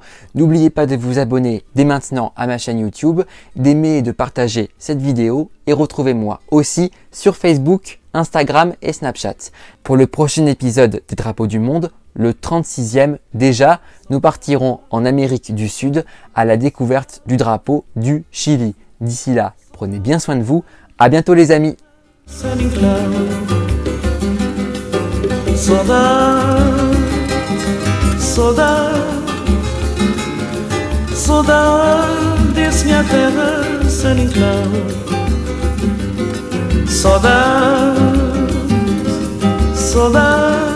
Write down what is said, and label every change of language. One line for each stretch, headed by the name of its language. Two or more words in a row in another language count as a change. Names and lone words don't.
French: N'oubliez pas de vous abonner dès maintenant à ma chaîne YouTube, d'aimer et de partager cette vidéo et retrouvez-moi aussi sur Facebook, Instagram et Snapchat. Pour le prochain épisode des Drapeaux du Monde, le 36e déjà, nous partirons en Amérique du Sud à la découverte du drapeau du Chili. D'ici là, prenez bien soin de vous. À bientôt les amis.
Portuguese: Saudade, saudade, saudade desse minha terra sem enclave. Saudade, saudade.